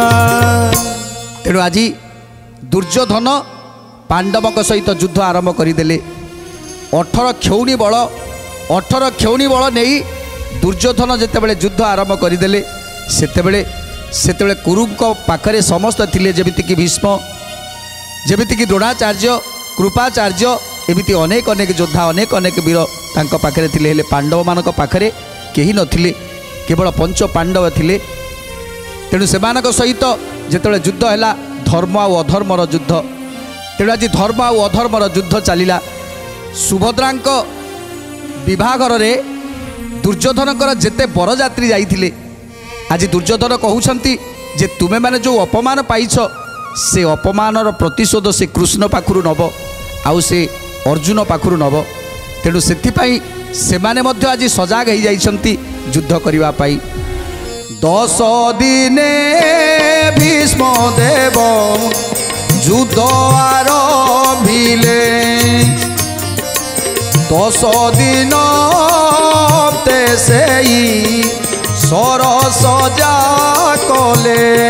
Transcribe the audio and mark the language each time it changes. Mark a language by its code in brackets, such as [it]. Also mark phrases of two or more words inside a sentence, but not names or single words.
[or] ତେଣୁ ଆଜି ଦୁର୍ଯ୍ୟୋଧନ ପାଣ୍ଡବଙ୍କ ସହିତ ଯୁଦ୍ଧ ଆରମ୍ଭ କରିଦେଲେ। 18 ଅକ୍ଷୌହିଣୀ ବଳ ନେଇ ଦୁର୍ଯ୍ୟୋଧନ ଜିତିବାଲା ଯୁଦ୍ଧ ଆରମ୍ଭ କରିଦେଲେ, ସେତେବେଳେ କୁରୁଙ୍କ ପାଖରେ ସମସ୍ତ ଥିଲେ, ଯେମିତିକି ଭୀଷ୍ମ, ଯେମିତିକି ଦ୍ରୋଣାଚାର୍ଯ୍ୟ, କୃପାଚାର୍ଯ୍ୟ, ଏମିତି ଅନେକ ଅନେକ ଯୋଦ୍ଧା, ଅନେକ ଅନେକ ବୀର ତାଙ୍କ ପାଖରେ ଥିଲେ। ହେଲେ ପାଣ୍ଡବ ମାନଙ୍କ ପାଖରେ କେହି ନଥିଲେ, କେବଳ 5 ପାଣ୍ଡବ ଥିଲେ। ତେଣୁ ସେମାନଙ୍କ ସହିତ ଯେତେବେଳେ ଯୁଦ୍ଧ ହେଲା, ଧର୍ମ ଆଉ ଅଧର୍ମର ଯୁଦ୍ଧ। ତେଣୁ ଆଜି ଧର୍ମ ଆଉ ଅଧର୍ମର ଯୁଦ୍ଧ ଚାଲିଲା। ସୁଭଦ୍ରାଙ୍କ ବିବାହଘର ରେ ଦୁର୍ଯ୍ୟୋଧନଙ୍କର ଯେତେ ବରଯାତ୍ରୀ ଯାଇଥିଲେ, ଆଜି ଦୁର୍ଯ୍ୟୋଧନ କହୁଛନ୍ତି ଯେ ତୁମେ ମାନେ ଯୋ ଅପମାନ ପାଇଛ, ସେ ଅପମାନର ପ୍ରତିଶୋଧ ସେ କୃଷ୍ଣ ପାଖରୁ ନବ, ଆଉ ସେ ଅର୍ଜୁନ ପାଖରୁ ନବ। ତେଣୁ ସେଥିପାଇଁ ସେମାନେ ମଧ୍ୟ ଆଜି ସଜାଗ ହୋଇ ଯାଇଛନ୍ତି ଯୁଦ୍ଧ କରିବା ପାଇଁ। 10 ଦିନେ ଭୀଷ୍ମ ଦେବ ଯୁଦ୍ଧ ଆରମ୍ଭିଲେ, 10 ଦିନ ତେ ସେଇ ଶରଶଯ୍ୟା କଲେ।